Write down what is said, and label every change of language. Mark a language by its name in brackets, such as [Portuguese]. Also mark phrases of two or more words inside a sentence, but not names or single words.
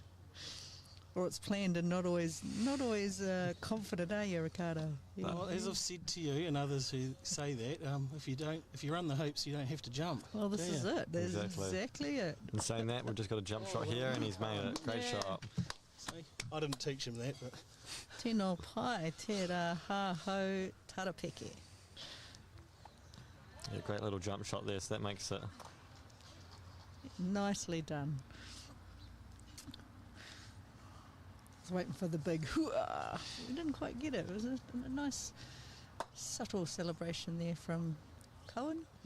[English] Or it's planned and not always confident, are you, Ricardo? Yeah. Well, as I've said to you and others who say that, if you run the hoops, you don't have to jump. Well, this is it. That's exactly it. In saying that, we've just got a jump shot here, and he's made it. Great shot. See, I didn't teach him that, but [Māori] tino pai te ra ha ho tarapeke. [English] Yeah, great little jump shot there. So that makes it nicely done. Waiting for the big hoo-ah. We didn't quite get it. It was a nice subtle celebration there from Cohen.